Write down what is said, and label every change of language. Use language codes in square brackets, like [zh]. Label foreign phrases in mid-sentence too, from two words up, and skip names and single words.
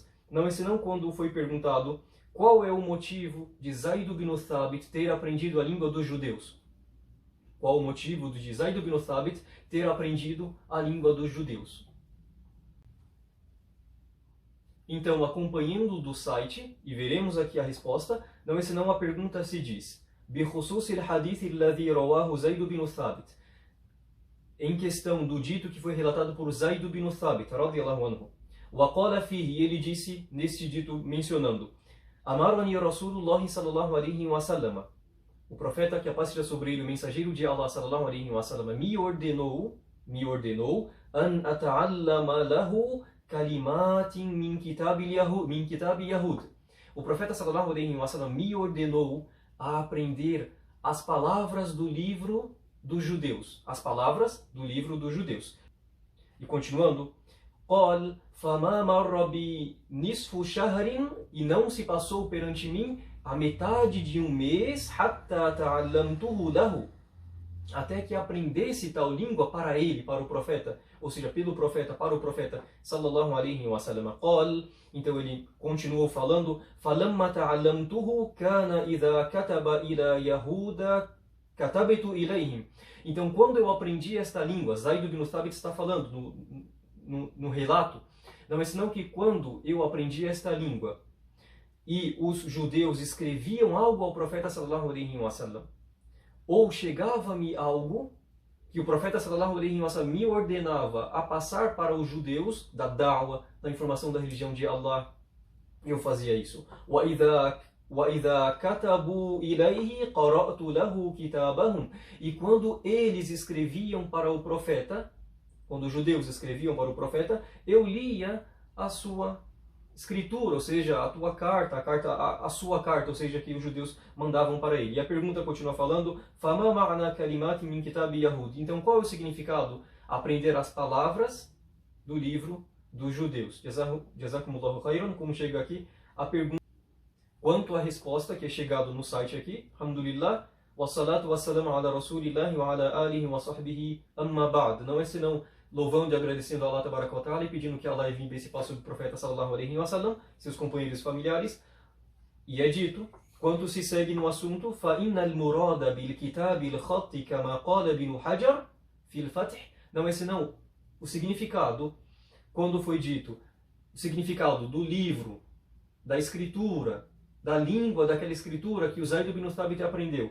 [pt] Não é senão quando foi perguntado qual é o motivo de Zaid bin Thabit ter aprendido a língua dos judeus. Qual o motivo de Zaid bin Thabit ter aprendido a língua dos judeus? Então, acompanhando do site, e veremos aqui a resposta, não é senão a pergunta se diz: [ar] بخصوص الحديث الذي رواه زيد بن ثابت, [pt] em questão do dito que foi relatado por Zaid bin Thabit, [ar] رضي الله عنه. وقال فيه, [pt] e ele disse neste dito mencionando: [ar] أمرني رسول الله صلى الله عليه وسلم, [pt] o profeta, que a paz seja sobre ele, o mensageiro de Allah [ar] صلى الله عليه وسلم, [pt] me ordenou [ar] أن أتعلم له كلمات من كتاب يهود. [pt] O profeta [ar] صلى الله عليه وسلم [pt] me ordenou a aprender as palavras do livro dos judeus. As palavras do livro dos judeus. E continuando, [ar] قال فما مر بنصف شهر, [pt] e não se passou perante mim a metade de um mês, [ar] حتى تعلمته له, [pt] até que aprendesse tal língua para ele, para o profeta, ou seja, pelo profeta, para o profeta, [ar] صلى الله عليه وسلم. قال, [pt] então ele continuou falando, [ar] فلما تعلمته كان إذا كتب إلى يهود كتبت إليهم. [pt] Então, quando eu aprendi esta língua, Zaid bin Thabit está falando no relato, não é senão que quando eu aprendi esta língua e os judeus escreviam algo ao profeta [ar] صلى الله عليه وسلم, [pt] ou chegava-me algo que o profeta [ar] صلى الله عليه وسلم [pt] me ordenava a passar para os judeus da da'wa, da informação da religião de Allah, eu fazia isso. [ar] وَإِذَا كَتَبُوا إِلَيْهِ قَرَأْتُ لَهُ كِتَابَهُمْ. [pt] E quando eles escreviam para o profeta, quando os judeus escreviam para o profeta, eu lia a sua escritura, ou seja, a tua carta, a sua carta, ou seja, que os judeus mandavam para ele. E a pergunta continua falando, [ar] فَمَا مَعْنَا كَلِمَاتٍ مِنْ كِتَابِ يَهُودِ. [pt] Então, qual é o significado? Aprender as palavras do livro dos judeus. [ar] جزاكم الله خيرا, [pt] como chega aqui a pergunta. Quanto à resposta que é chegado no site aqui, [ar] الحمد لله والصلاة والسلام على رسول الله وعلى آله وصحبه أما بعد. [pt] Não é senão louvando e agradecendo a Allah [ar] تبارك وتعالى [pt] e pedindo que Allah envie esse passo do profeta [ar] صلى الله عليه وسلم, [pt] seus companheiros familiares. E é dito, quando se segue no assunto, [ar] فَإِنَّ الْمُرَادَ بِالْكِتَابِ الْخَطِّ كَمَا قَالَ بِنُ حَجَرٍ فِي الْفَتْحِ. [pt] Não é senão o significado, quando foi dito, o significado do livro, da escritura, da língua daquela escritura que o Zaid bin Thabit aprendeu.